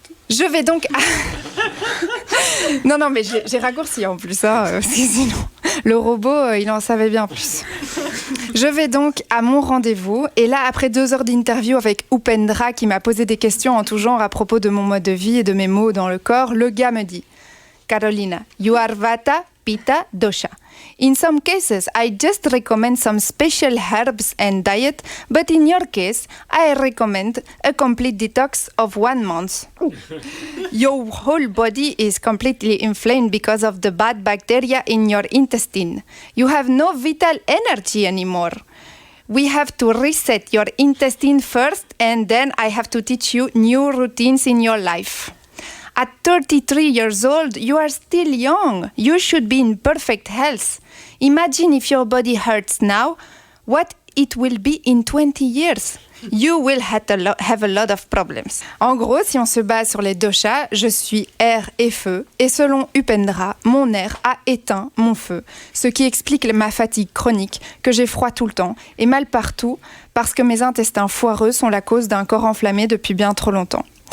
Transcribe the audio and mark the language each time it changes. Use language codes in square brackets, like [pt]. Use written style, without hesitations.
[fr] Je vais donc... Non, mais j'ai raccourci en plus, parce que sinon, le robot, il en savait bien plus. Je vais donc à mon rendez-vous, et là, après 2 heures d'interview avec Upendra, qui m'a posé des questions en tout genre à propos de mon mode de vie et de mes maux dans le corps, le gars me dit « Carolina, [en] you are Vata, Pitta, Dosha. In some cases, I just recommend some special herbs and diet, but in your case, I recommend a complete detox of 1 month. Your whole body is completely inflamed because of the bad bacteria in your intestine. You have no vital energy anymore. We have to reset your intestine first, and then I have to teach you new routines in your life. At 33 years old, you are still young. You should be in perfect health. Imagine if your body hurts now, what it will be in 20 years. You will have a lot of problems. [fr] En gros, si on se base sur les doshas, je suis air et feu. Et selon Upendra, mon air a éteint mon feu. Ce qui explique ma fatigue chronique, que j'ai froid tout le temps et mal partout, parce que mes intestins foireux sont la cause d'un corps enflammé depuis bien trop longtemps.